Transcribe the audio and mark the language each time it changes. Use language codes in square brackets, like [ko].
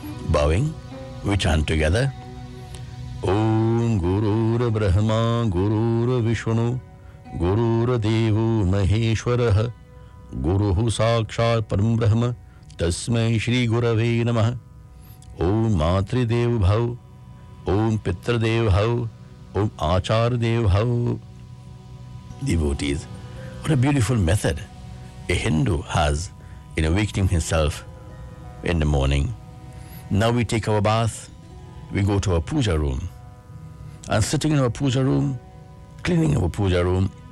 [en] Bowing, we chant together. [sa] Om Gurur Brahma Gurur Vishnu Gurur Devo Maheshwarah गुरुः साक्षात् परम ब्रह्म तस्मै श्री गुरवे नमः। ओम मातृदेव भव, ओम पितृदेव भव, ओम आचार्य देव भव। [en] Devotees, what a beautiful method a Hindu has in awakening himself in the morning. Now we take our bath, we go to our puja room, and sitting in our puja room, cleaning our puja room,